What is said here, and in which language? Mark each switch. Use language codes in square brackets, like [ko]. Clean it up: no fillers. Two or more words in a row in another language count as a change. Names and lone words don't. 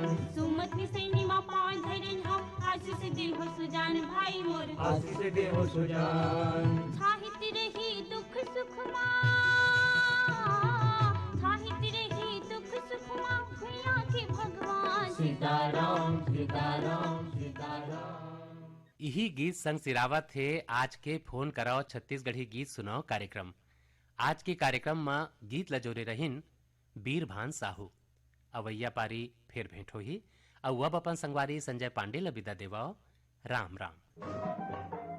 [hne] सुमत निसैनी मा पाँव धरन हम, आशीष दे हो सुजान भाई मोर। आशीष दे हो सुजान, छाहित रही दुख सुख मा, सीताराम सीताराम सीताराम। यही गीत संग सिरावत थे आज के फोन कराओ छत्तीसगढ़ी गीत सुनाओ कार्यक्रम। आज के कार्यक्रम में गीत लजोरे रहिन बीरभान साहू। अवैया पारी फिर भेंट होही। अब अपन संगवारी संजय पांडे ल विदा देवाओ। राम राम।